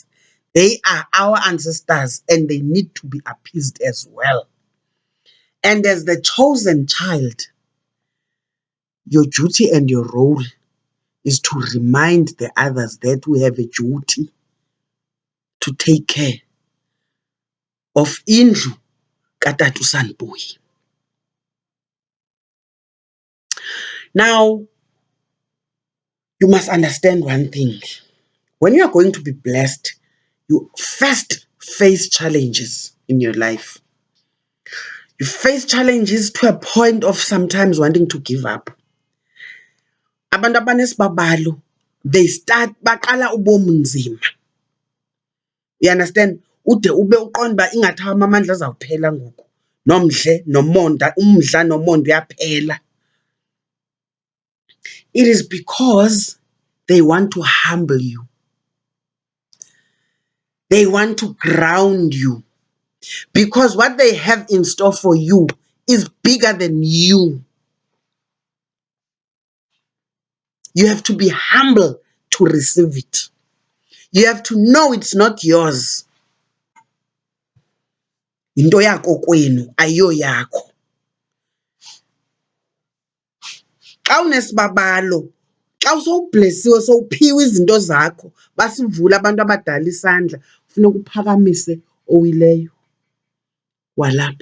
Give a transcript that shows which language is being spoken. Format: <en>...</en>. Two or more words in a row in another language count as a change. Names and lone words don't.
<en>They are our ancestors, and they need to be appeased as well. And as the chosen child, your duty and your role is to remind the others that we have a duty to take care of</en> <xh>indlu katata uSanboy.</xh> <en>Now, you must understand one thing. When you are going to be blessed, you first face challenges in your life. You face challenges to a point of sometimes wanting to give up.</en> <xh>Abantu abanesibabalo,</xh> <en>they start</en> <xh>baqala ubomi nzima.</xh> <en>You understand?</en> <xh>Ude ube uqonda uba ingathi awami amandla azawuphela ngoku. Umdla nomonde uyaphela.</xh> <en>It is because they want to humble you. They want to ground you. Because what they have in store for you is bigger than you. You have to be humble to receive it. You have to know it's not yours.</en> <xh>Into yakokwenu ayiyo yakho. Xa unesibabalo, xa usowublesiwe sowuphiwe izinto zakho, basivule abantu abadala isandla, funeka uphakamise owileyo walapha.</xh>